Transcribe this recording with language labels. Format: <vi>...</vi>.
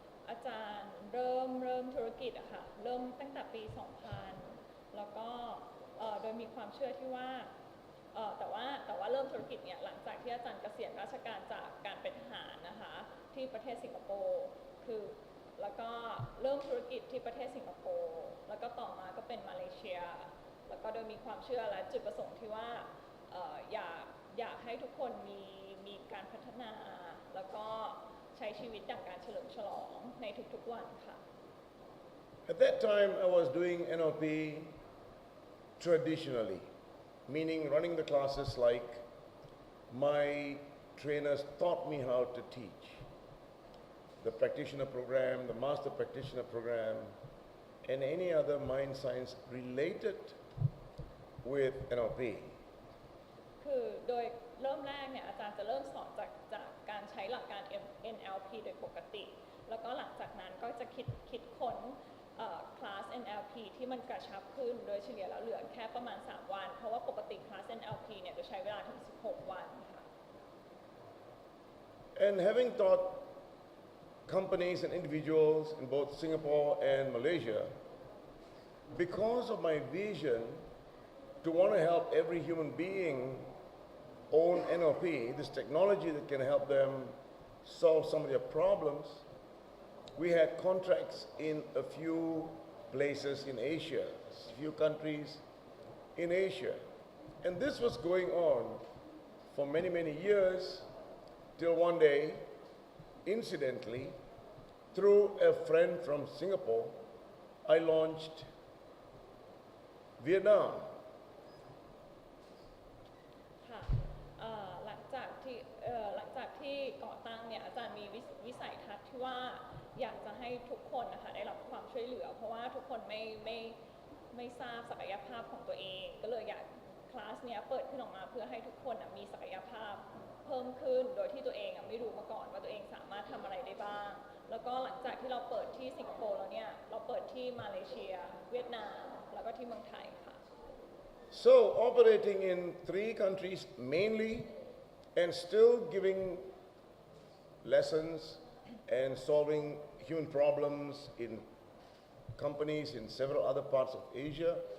<th>อาจารย์เริ่มธุรกิจอะค่ะเริ่มตั้งแต่ปี 2000 แล้วก็โดยมีความเชื่อที่ว่าแต่ว่าเริ่มธุรกิจเนี่ยหลังจากที่อาจารย์เกษียณราชการจากการเป็นทหารนะคะที่ประเทศสิงคโปร์คือแล้วก็เริ่มธุรกิจที่ประเทศสิงคโปร์แล้วก็ต่อมาก็เป็นมาเลเซีย แล้วก็โดยมีความเชื่อและจุดประสงค์ที่ว่าอยากให้ทุกคนมีการพัฒนาแล้วก็ใช้ชีวิตดั่งการเฉลิมฉลองในทุกๆวันค่ะ</th> <en>at that time I was doing NLP traditionally, meaning running the classes like my trainers taught me how to teach. The practitioner program, the master practitioner program, and any other mind science related with NLP.</en> <th>คือโดยเริ่มแรกเนี่ยอาจารย์จะเริ่มสอนจากการใช้หลักการ NLP โดยปกติแล้วก็หลังจากนั้นก็จะคิดค้นคลาส NLP ที่มันกระชับขึ้นโดยเฉลี่ยแล้วเหลือแค่ประมาณ3วันเพราะว่าปกติคลาส NLP เนี่ยจะใช้เวลาถึง16วันค่ะ</th> <en>And having taught companies and individuals in both Singapore and Malaysia, because of my vision to want to help every human being own NLP, this technology that can help them solve some of their problems, we had contracts in a few places in Asia, a few countries in Asia. And this was going on for many, many years till one day, incidentally, through a friend from Singapore, I launched Vietnam.</en> <th>ค่ะหลังจากที่ก่อตั้งเนี่ยอาจารย์มีวิสัยทัศน์ที่ว่าอยากจะให้ทุกคนนะคะได้รับความช่วยเหลือเพราะว่าทุกคนไม่ทราบศักยภาพของตัวเองก็เลยอยากคลาสเนี้ยเปิดขึ้นออกมาเพื่อให้ทุกคนมีศักยภาพเพิ่มขึ้นโดยที่ตัวเองไม่รู้มาก่อนว่าตัวเองสามารถทำอะไรได้บ้างแล้วก็หลังจากที่เราเปิดที่สิงคโปร์แล้วเนี่ยเราเปิดที่มาเลเซียเวียดนามแล้วก็ที่เมืองไทยค่ะ</th> <en>So operating in 3 countries mainly and still giving lessons and solving human problems in companies in several other parts of Asia.</en>